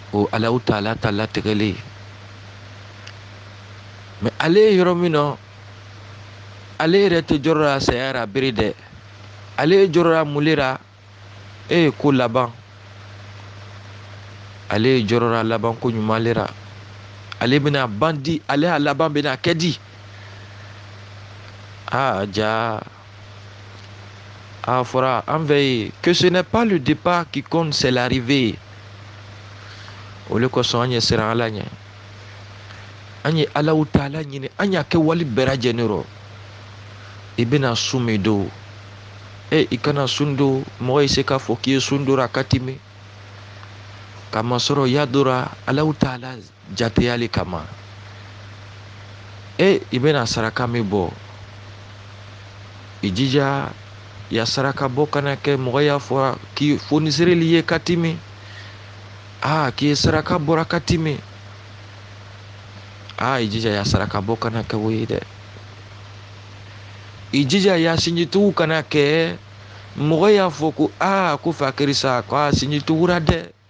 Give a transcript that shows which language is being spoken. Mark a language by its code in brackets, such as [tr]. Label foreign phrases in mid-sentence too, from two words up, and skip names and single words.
[bm] o [ar] الله تعالى [bm] ta latigɛlen mais ale ye yɔrɔ min na ale yɛrɛ tɛ jɔrɔ la saya ra bere dɛ ale jɔrɔ la mun ra ko laban ale jɔrɔ la laban ko ɲuman le ra ale bɛna bandi ale a laban bɛna kɛ di ja a fɔra an fɛ yen [fr] que ce n'est pas le départ qui compte c'est l'arrivée [bm] o le kosɔn an ye siran Ala ɲɛ an ye [ar] الله تعالى [bm] ɲini an y'a kɛ wali bɛɛ lajɛlen rɔ i bɛna su min don i kana sun don mɔgɔ ye se k'a fɔ k'i ye sun dora ka tɛmɛ kamasɔrɔ ya dora [ar] الله تعالى [bm] jateyali kama i bɛna saraka min bɔ i jija ya saraka bɔ kana kɛ mɔgɔ y'a fɔ k'i fonisireli ye ka tɛmɛ k'i ye saraka bɔra ka tɛmɛ i jija ya saraka bɔ kana kɛ o ye dɛ i jija ya sinjitigiw kana kɛ mɔgɔ y'a fɔ ko ko fakiri sa ko sinjitugura dɛ